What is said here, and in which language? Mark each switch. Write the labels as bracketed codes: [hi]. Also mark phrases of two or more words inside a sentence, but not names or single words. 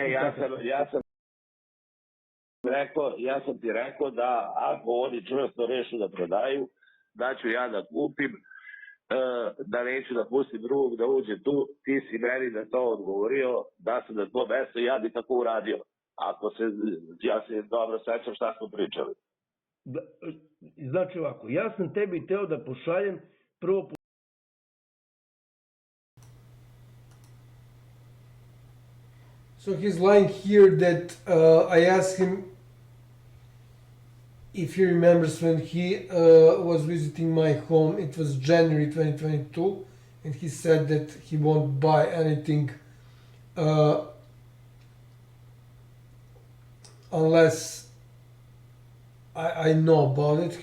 [sr] Ne, ja sam ti rekao da ako oni čvrsto rešu da prodaju, da ću ja da kupim, da neću da pustim drugog da uđe tu, ti si meni da to odgovorio, da sam na to mesto i ja bi tako uradio. Ja se dobro sećam šta smo pričali. Znači ovako, ja sam tebi teo da pošaljem prvo... [en] So he's lying here that I asked him if he remembers when he was visiting my home. It was January 2022, and he said that he won't buy anything unless I know about it.